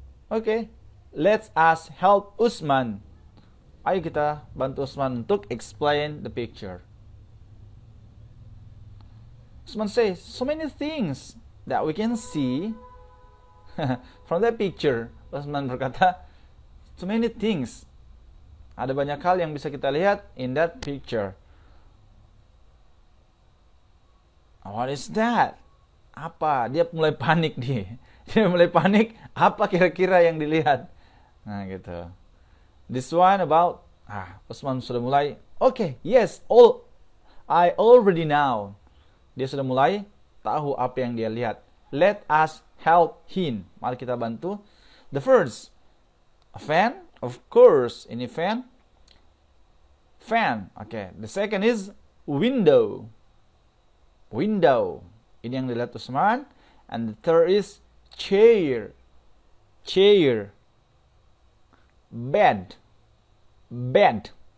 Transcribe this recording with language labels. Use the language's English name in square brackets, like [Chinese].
[English] Okay, let's us help Usman. [Indonesian] Ayo kita bantu Usman untuk [English] explain the picture. Usman says, so many things that we can see from that picture. [Indonesian] Usman berkata, [English] so many things. [Indonesian] Ada banyak hal yang bisa kita lihat [English] in that picture. What is that? [Indonesian] Apa? Dia mulai panik nih. Dia mulai panik. Apa kira-kira yang dilihat? Nah gitu. [English] This one about. [Indonesian] Usman sudah mulai. [English] Okay, yes, I already know. [Indonesian] Dia sudah mulai tahu apa yang dia lihat. [English] Let us help him. [Indonesian] Mari kita bantu. [English] The first, a fan, of course. [Indonesian] Ini fan. Fan. Okay. [English] The second is window. Window. [Indonesian] Ini yang dilihat Usman. [English] And the third is chair. Chair. Bed. Bed.